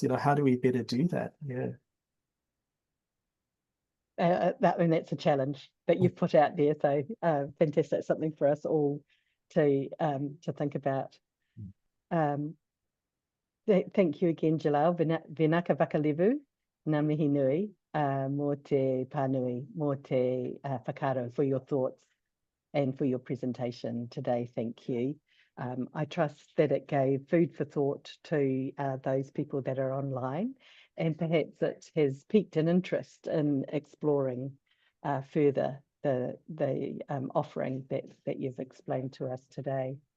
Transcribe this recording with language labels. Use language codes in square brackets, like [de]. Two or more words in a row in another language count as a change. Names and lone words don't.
[en] How do we better do that? Yeah. That's a challenge that you've put out there. So fantastic, something for us all to think about. Thank you again, Jalal. [fj] Vinaka vakalevu, [mi] ngā mihi nui, mō te pānui, mō te whakaro [en] for your thoughts and for your presentation today. Thank you. I trust that it gave food for thought to those people that are online, and perhaps it has piqued an interest in exploring further the offering that you've explained to us today.